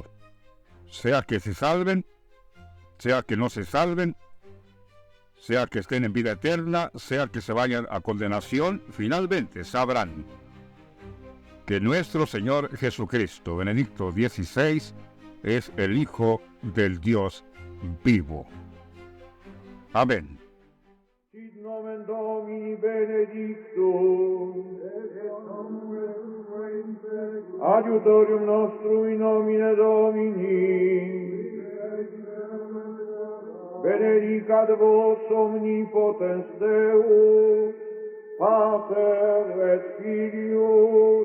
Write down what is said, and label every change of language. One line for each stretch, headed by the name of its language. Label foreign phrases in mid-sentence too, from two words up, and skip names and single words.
Spanish: Sea que se salven, sea que no se salven, sea que estén en vida eterna, sea que se vayan a condenación, finalmente sabrán que nuestro Señor Jesucristo, Benedicto XVI, es el Hijo del Dios vivo. Amén.
Latin: Sit nomen Domini benedictum, adiutorium nostrum in nomine Domini, benedicat vos omnipotens Deus, Pater et Filius